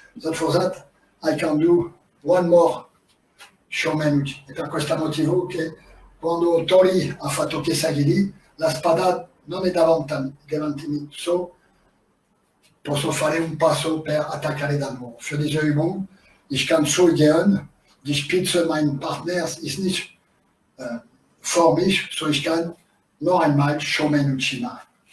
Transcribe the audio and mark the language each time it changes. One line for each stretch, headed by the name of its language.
English: So for that, I can do one more Shomenuchi.
Italian: E per questo motivo che quando Tori ha fatto Kesagiri, la spada non è davanti me. So, posso fare un passo per attaccare da nuovo.
German: Für diese Übung, ich kann so gehen, die Spitze meines Partners ist nicht vor mich, so ich kann noch einmal Shomenuchi machen.